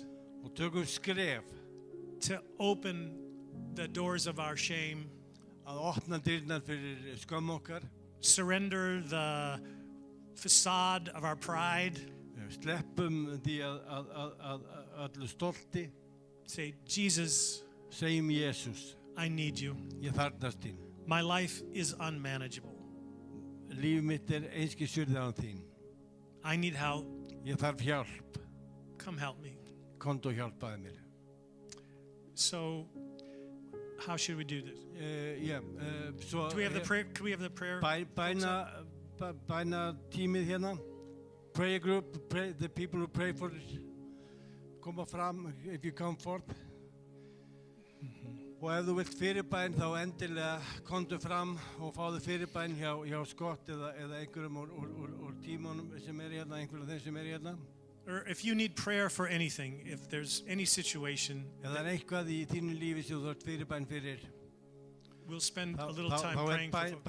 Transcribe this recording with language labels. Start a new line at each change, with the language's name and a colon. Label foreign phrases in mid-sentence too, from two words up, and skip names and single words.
Icelandic: og tökum skref
English: to open the doors of our shame,
Icelandic: að opna dyrnar fyrir skömm okkar,
English: surrender the facade of our pride,
Icelandic: sleppum því að öllu stolti,
English: say, Jesus,
Icelandic: segjum Jesús,
English: I need you.
Icelandic: ég þarfnast þín.
English: My life is unmanageable.
Icelandic: Líf mitt einskisjörði án þín.
English: I need help.
Icelandic: Ég þarf hjálp.
English: Come help me.
Icelandic: Komdu og hjálpaðu mér.
English: So, how should we do this? So Do we have the prayer? Could we have the prayer?
Icelandic: Bæna tímið hérna.
English: Prayer group, the people who pray for it.
Icelandic: Koma fram,
English: if you come forth.
Icelandic: Og ef þú vilt fyrirbæn þá endilega komdu fram og fáðu fyrirbæn hjá Scott eða einhverjum úr tímunum sem hérna, einhverjum af þeim sem hérna.
English: Or if you need prayer for anything, if there's any situation,
Icelandic: Ef það eitthvað í þínu lífi sem þú þarft fyrirbæn fyrir,
English: we'll spend a little time
Icelandic: þá
English: praying for folks.